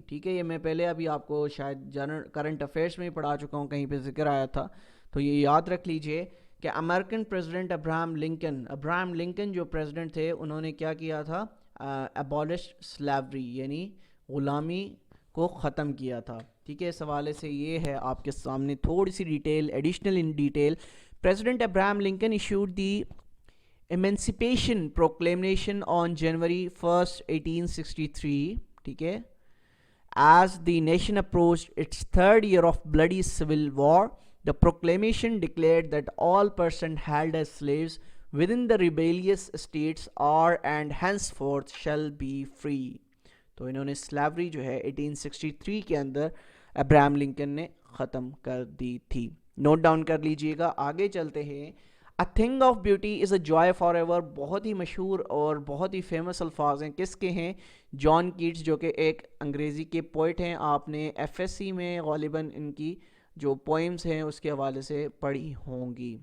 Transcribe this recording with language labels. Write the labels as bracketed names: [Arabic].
[Hindi] ठीक है, ये मैं पहले अभी आपको शायद जनरल करंट अफेयर्स में ही पढ़ा चुका हूँ, कहीं पे जिक्र आया था, तो ये याद रख लीजिए कि अमेरिकन प्रेसिडेंट अब्राहम लिंकन जो प्रेसिडेंट थे, उन्होंने क्या किया था, अबॉलिश स्लेवरी यानी ग़ुलामी को ख़त्म किया था. ठीक है, इस हवाले से ये है आपके सामने थोड़ी सी detail, additional in detail. [English] President Abraham Lincoln issued the Emancipation Proclamation on January 1st, 1863. [Hindi] ठीक है, [English] as the nation approached its third year of bloody civil war, the proclamation declared that all persons held as slaves within the rebellious states are and henceforth shall be free. [Hindi] तो इन्होंने slavery जो है 1863 के अंदर Abraham Lincoln ने ख़त्म कर दी थी. नोट डाउन कर लीजिएगा. आगे चलते हैं. [English] A thing of beauty is a joy for ever. [Hindi] बहुत ही मशहूर और बहुत ही फेमस अल्फाज हैं. किसके हैं? जॉन कीट्स, जो कि एक अंग्रेज़ी के पोइट हैं. आपने एफएससी में ग़ालिबन इनकी जो पोइम्स हैं उसके हवाले से पढ़ी होंगी.